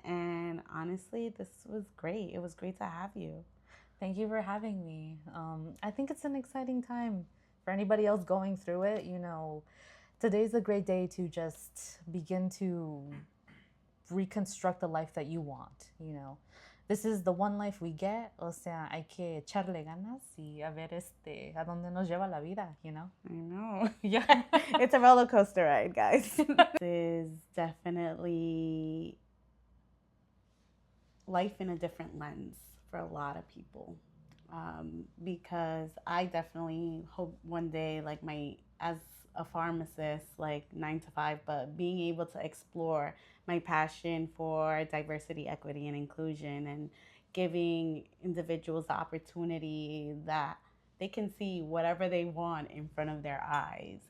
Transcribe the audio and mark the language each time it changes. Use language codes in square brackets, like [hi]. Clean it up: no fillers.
[en] And honestly, this was great. It was great to have you. Thank you for having me. I think it's an exciting time for anybody else going through it. Today's a great day to just begin to reconstruct the life that you want. This is the one life we get, [es] o sea, hay que echarle ganas y a ver a dónde nos lleva la vida. [en] I know. Yeah. It's a roller coaster ride, guys. This is definitely life in a different lens for a lot of people. Because I definitely hope one day, like as a pharmacist, like 9 to 5, but being able to explore my passion for diversity, equity, and inclusion, and giving individuals the opportunity that they can see whatever they want in front of their eyes.